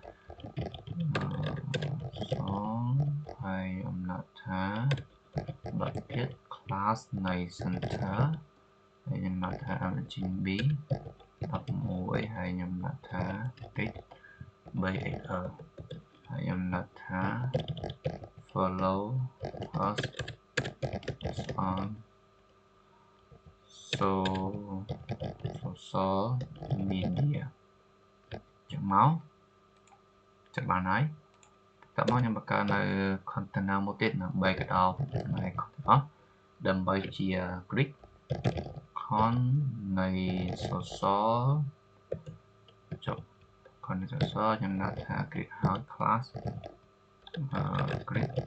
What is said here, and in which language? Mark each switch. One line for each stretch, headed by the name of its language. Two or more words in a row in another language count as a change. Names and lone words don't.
Khmer: ហើយខ្ញុំដាក់ថាដល់ទៀត class នៃ center ហើយខ្ញុំដាក់ថា RGB 11ហើយខ្ញុំដាក់ថា text 3XL ហើយខ្ញុំដាក់ថា
English: follow us on social media
Khmer: ចាំមកចាំបានហើយតើមកខ្ញុំបង្កើតនៅ container មួយទៀតដើម្បីកដោបនៅ container ដើម្បីជា
English: grid con
Khmer: នៃ social ចុះ con នៃ social ខ្ញុំដាក់ថា grid ហើយ
English: class grid